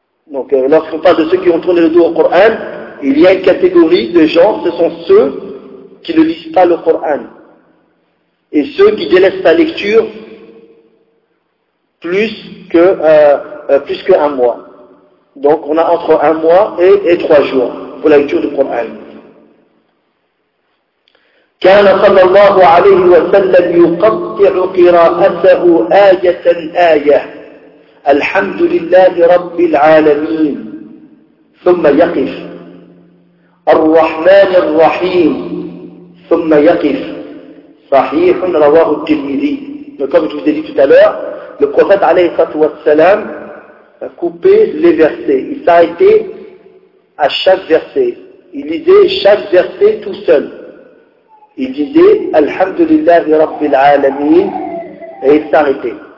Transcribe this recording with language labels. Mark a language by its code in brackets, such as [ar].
[fr] Donc, lorsqu'on parle de ceux qui ont tourné le dos au Coran, il y a une catégorie de gens, ce sont ceux qui ne lisent pas le Coran. Et ceux qui délaissent la lecture plus qu'un mois. Donc, on a entre 1 mois et 3 jours pour la lecture du Coran. [ar] كان صلى الله عليه وسلم يقطع قراءته آية آية الحمد لله رب العالمين ثم يقف الرحمن الرحيم ثم يقف صحيح رواه الترمذي. [fr] Comme je vous ai dit tout à l'heure, le prophète [ar] عليه الصلاة والسلام [fr] a coupé les versets. Il s'arrêtait à chaque verset. Il lisait chaque verset tout seul. Il disait « [ar] Alhamdulillah Rabbil Alameen [fr] » et il s'arrêtait.